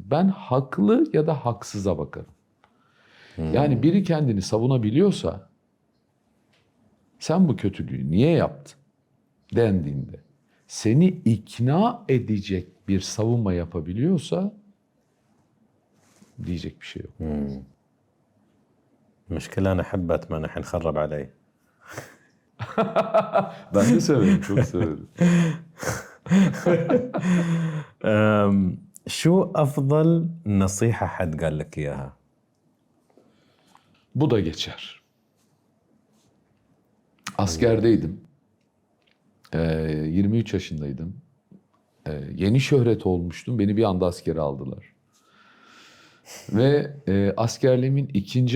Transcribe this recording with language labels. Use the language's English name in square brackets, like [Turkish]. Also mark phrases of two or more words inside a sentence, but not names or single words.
[Turkish] Ben haklı ya da haksıza bakarım. Yani biri kendini savunabiliyorsa sen bu kötülüğü niye yaptın dendiğinde seni ikna edecek bir savunma yapabiliyorsa diyecek bir şey yok. [Arabic] المشكلة أنا أحب باتمان الحين خرب علي. [Turkish] Ben de severim, çok severim. [Arabic] شو أفضل نصيحة حد قال لك إياها؟ [Turkish] Bu da geçer. Askerdeydim. 23 yaşındaydım. Yeni şöhret olmuştum. Beni bir anda askere aldılar. Ve askerliğimin 2.